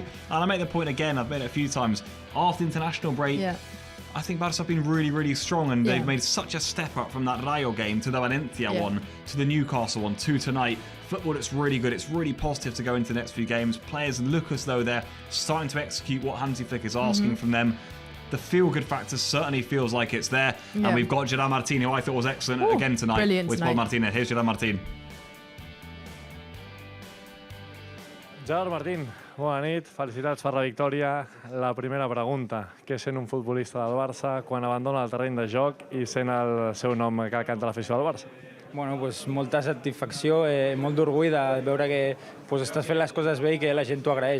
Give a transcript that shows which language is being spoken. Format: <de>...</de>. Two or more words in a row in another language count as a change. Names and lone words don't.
<en>And I make the point again, I've made it a few times. After international break, I think Barça have been really, really strong, and they've made such a step up from that Rayo game to the Valencia one, to the Newcastle one, to tonight. Football that's really good. It's really positive to go into the next few games. Players look as though they're starting to execute what Hansi Flick is asking from them. The feel-good factor certainly feels like it's there. And we've got Gerard Martin, who I thought was excellent again tonight with Paul Martinez. Here's Gerard Martin.</en> <ca>Gerard Martín, Bona nit, felicitats per la victòria. La primera pregunta, què sent un futbolista del Barça quan abandona el terreny de joc i sent el seu nom que canta l'afició del Barça? Bueno, pues molta satisfacció, molt d'orgull de veure que pues, estàs fent les coses bé i que la gent t'ho agraeix.</ca>